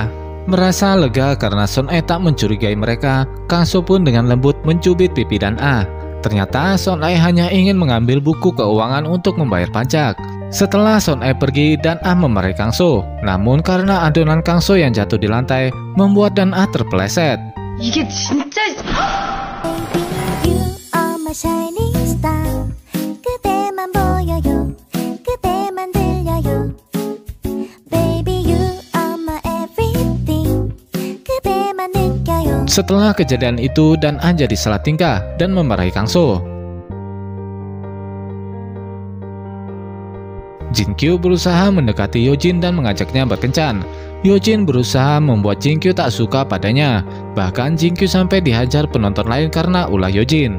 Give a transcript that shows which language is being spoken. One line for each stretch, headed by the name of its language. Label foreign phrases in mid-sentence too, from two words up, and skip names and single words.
Indonesian: Merasa lega karena Son E tak mencurigai mereka, Kang So pun dengan lembut mencubit pipi Dan A. Ternyata Son E hanya ingin mengambil buku keuangan untuk membayar pajak. Setelah Son E pergi, Dan A memarahi Kang So. Namun karena adonan Kang So yang jatuh di lantai, membuat Dan A terpeleset.
Korean: 이게 진짜...
English: You are my shining star.
Korean: 그대만 보여요. 그대만 들려요.
English: Baby, you are my everything.
Korean: 그대만 느껴요.
Indonesian: Setelah kejadian itu, Dan A jadi salah tingkah dan memarahi Kang So. Jinkyu berusaha mendekati Yojin dan mengajaknya berkencan. Yojin berusaha membuat Jinkyu tak suka padanya. Bahkan Jinkyu sampai dihajar penonton lain karena ulah Yojin.